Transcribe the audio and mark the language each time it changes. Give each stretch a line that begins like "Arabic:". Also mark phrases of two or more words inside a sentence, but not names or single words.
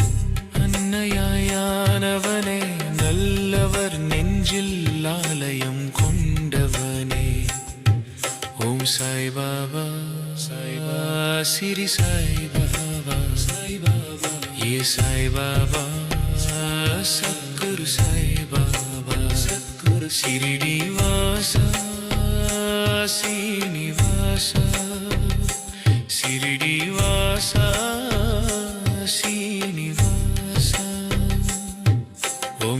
Tamil: அன்னையானவனே நல்லவர் நெஞ்சில் ஆலயம் கொண்டவனே ஓம் சாய் பாபா ஸ்ரீ சாய் பாபா
Hindi: ये साई बाबा सतगुरु साई बाबा सतगुरु शिरडी वासा श्रीनिवासा शिरडी वासा श्रीनिवासा ओम